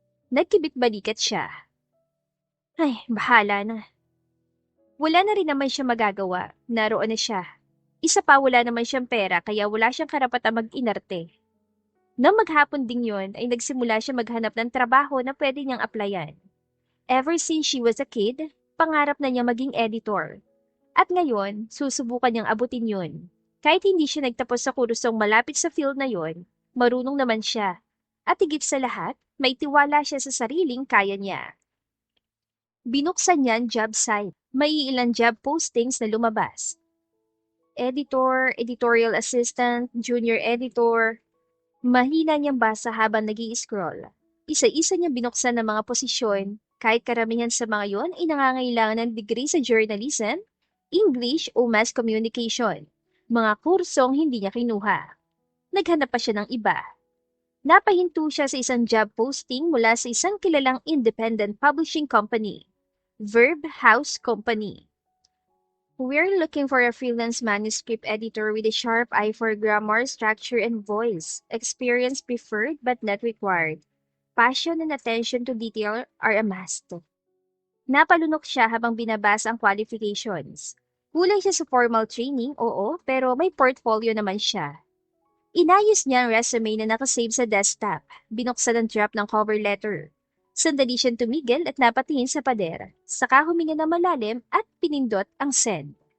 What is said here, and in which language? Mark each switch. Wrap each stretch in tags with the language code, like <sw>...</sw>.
<tl>Nagkibit-balikat siya. Ay, bahala na. Wala na rin naman siya magagawa. Naroon na siya. Isa pa wala naman siyang pera kaya wala siyang karapatang mag-inarte. Nang maghapon din yon ay nagsimula siya maghanap ng trabaho na pwede niyang applyan.</tl> <en>Ever since she was a kid,</en> <tl>pangarap na niya maging editor. At ngayon, susubukan niyang abutin yon. Kahit hindi siya nagtapos sa kursong malapit sa field na yon, marunong naman siya. At higit sa lahat, may tiwala siya sa sariling kaya niya. Binuksan niya ang job site. May ilang job postings na lumabas.</tl> <en>Editor, editorial assistant, junior editor.</en> <tl>Mahina niyang basa habang nag-i-scroll. Isa-isa niyang binuksan ng mga posisyon, kahit karamihan sa mga yon ay nangangailangan ng degree sa journalism, English o mass communication. Mga kursong hindi niya kinuha. Naghanap pa siya ng iba. Napahinto siya sa isang job posting mula sa isang kilalang independent publishing company, Verb House Company.</tl> <en>We're looking for a freelance manuscript editor with a sharp eye for grammar, structure, and voice. Experience preferred but not required. Passion and attention to detail are a must.</en> <tl>Napalunok siya habang binabasa ang qualifications. Kulang siya sa formal training, oo, pero may portfolio naman siya. Inayos niya ang resume na nakasave sa desktop. Binuksan ang draft ng cover letter. Sandali siyang tumigil at napatingin sa pader. Saka huminga na malalim at pinindot ang send.</tl>